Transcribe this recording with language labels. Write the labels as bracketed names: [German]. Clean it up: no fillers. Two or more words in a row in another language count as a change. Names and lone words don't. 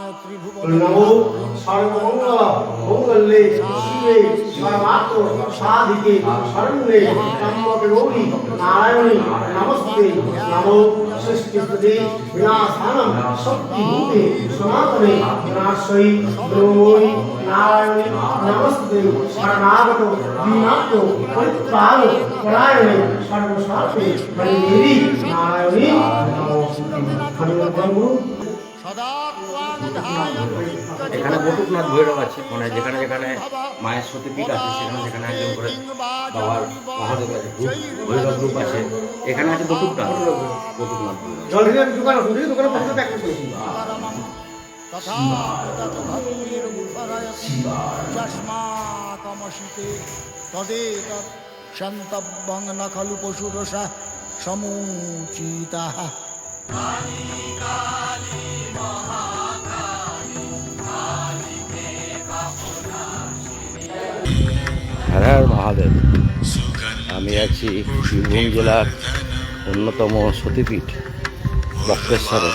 [Sanskrit] नमो सर्वमंगल मंगले शिवे सर्वार्थ साधिके शरण्ये त्र्यंबके गौरी नारायणी नमस्ते नमो सृष्टिस्थिति विनाशानं शक्तिभूते सनातने विनाशयि ब्रह्मणि नारायणी नमस्ते शरणागत दीनार्थ परित्राण परायणे सर्वशास्त्रे हरिदेवी नारायणी नमस्ते। सदा त्वां [Bangla] এখানে বটুকনাথ ভৈরব আছে, মানে যেখানে যেখানে মায়ের সতীপীঠ আছে সেখানে সেখানে একজন করে বাবার মহাদেব আছে, ভৈরব রূপ আছে। এখানে আছে বটুকনাথ বটুকনাথ ভৈরব। জলের দোকান আছে, দোকানে পড়তে একটা করেছি। [Sanskrit] तथा तद्भक्तिर्मुखरयति चष्माकमशिते तदेतत् क्षन्तव्यं न खलु पशुरसः समूचितः। [Bangla] হর হর মহাদেব। আমি আছি বীরভূম জেলার অন্যতম সতীপীঠ বক্রেশ্বরে।